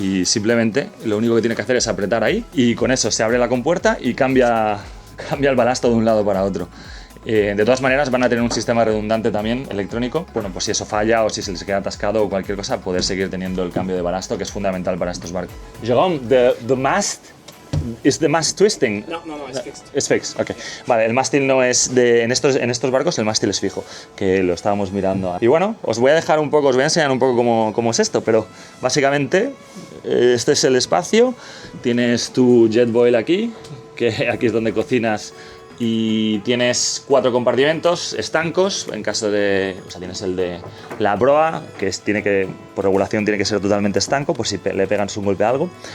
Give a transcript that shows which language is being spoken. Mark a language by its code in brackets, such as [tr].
[es] Y simplemente lo único que tiene que hacer es apretar ahí y con eso se abre la compuerta y cambia el balasto de un lado para otro. De todas maneras van a tener un sistema redundante también electrónico, bueno, pues si eso falla o si se les queda atascado o cualquier cosa, poder seguir teniendo el cambio de balasto, que es fundamental para estos barcos. [en] Jérôme, the mast is the mast twisting? No, it's fixed. [es] Es [en] fixed, [es] ok. Vale, el mástil no es en estos barcos el mástil es fijo, que lo estábamos mirando. Y bueno, os voy a enseñar un poco cómo es esto, pero básicamente este es el espacio, tienes tu jet boil aquí, que aquí es donde cocinas, y tienes 4 compartimentos estancos, en caso de, o sea, tienes el de la proa, que por regulación tiene que ser totalmente estanco, por si le pegan un golpe a algo,